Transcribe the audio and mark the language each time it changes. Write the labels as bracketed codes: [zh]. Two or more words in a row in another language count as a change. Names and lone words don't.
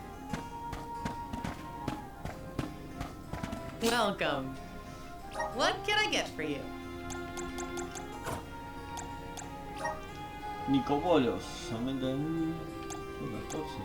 [en] Welcome. What can I get for you? [es] Nicobolos, aumenta en 14.